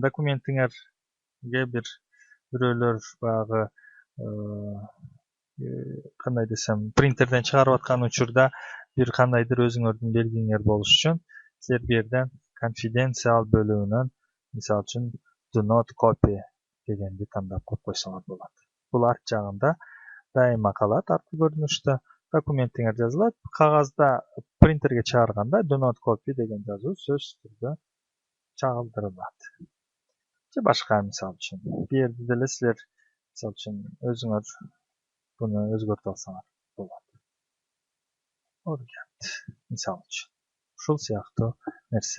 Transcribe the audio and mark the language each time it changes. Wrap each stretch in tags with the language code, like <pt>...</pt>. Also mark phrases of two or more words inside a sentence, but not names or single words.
<ky>Документиңерге бирөөлөр баягы кандай десем, принтерден чыгарып аткан учурда бир кандайдыр өзүңөрдүн белгиңер болуш үчүн силер бу жерден confidential бөлүгүнөн мисалы үчүн</ky> <en>do not copy</en> <ky>дегенди тандап коюп койсоңор болот. Бул арт жагында дайыма калат, арткы көрүнүштө документиңер жазылат. Кагазда принтерге чыгарганда</ky> <en>do not copy</en> <ky>деген жазуу сөзсүз түрдө чагылдырылат. Же башка мисалы үчүн. Бу жерде деле силер мисалы үчүн өзүңөр буну өзгөртүп алсаңар болот. Оригент мисалы үчүн. Ушул сыяктуу нерсе.</ky>